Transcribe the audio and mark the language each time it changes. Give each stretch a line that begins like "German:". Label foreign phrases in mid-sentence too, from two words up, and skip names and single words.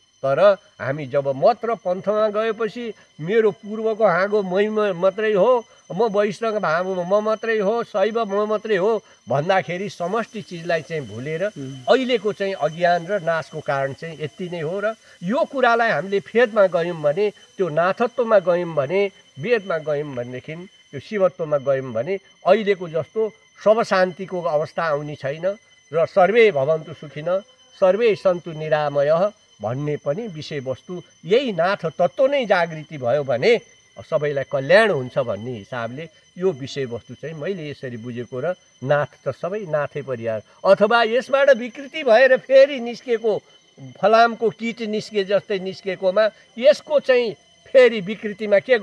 Nepali: तर हामी जब मत र पन्थमा गएपछि मेरो पूर्वको हाँगो मै मात्रै हो, म वैष्णव हाँगो म मात्रै हो, शैव म मात्रै हो भन्दाखेरि समष्टि चिजलाई चाहिँ भुलेर अहिलेको चाहिँ अज्ञान र नाशको कारण चाहिँ यति नै हो। र यो कुरालाई हामीले फेदमा गयौँ भने, त्यो नाथत्वमा गयौँ भने, वेदमा गयौँ भनेदेखि, त्यो शिवत्वमा गयौँ भने अहिलेको जस्तो सब शान्तिको अवस्था आउने छैन र
Sanskrit: सर्वे भवन्तु सुखिन सर्वे सन्तु निरामयः
Nepali: भन्ने पनि विषयवस्तु यही नाथ तत्त्व नै जागृति भयो भने सबैलाई कल्याण हुन्छ भन्ने हिसाबले यो विषयवस्तु चाहिँ मैले यसरी बुझेको। र नाथ त सबै नाथै परिहार, अथवा यसबाट विकृति भएर फेरि निस्केको फलामको किट निस्के जस्तै निस्केकोमा यसको चाहिँ फेरि विकृतिमा के